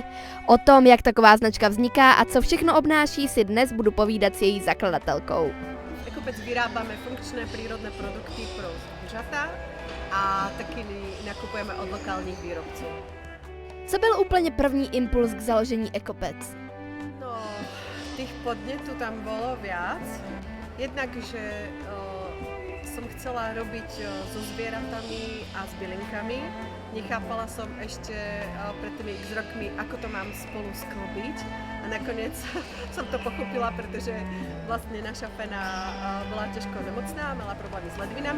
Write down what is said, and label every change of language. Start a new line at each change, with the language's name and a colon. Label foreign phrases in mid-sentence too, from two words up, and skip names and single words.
Czech: O tom, jak taková značka vzniká a co všechno obnáší, si dnes budu povídat s její zakladatelkou. Ecopets vyrábáme
Slovak: funkčné prírodné produkty
Czech: pro zvířata a taky nakupujeme od lokálních výrobců. Co byl úplně první impuls k založení Ecopets?
Slovak: No, tých podnetů tam bolo viac. Jednak, že som chcela robiť so zvieratami a s bylinkami. Nechápala som ešte pred tými x rokmi, ako to mám spolu sklbiť. A nakoniec som to pochopila, pretože vlastne naša Fena bola ťažko nemocná, mala problémy s ledvinami.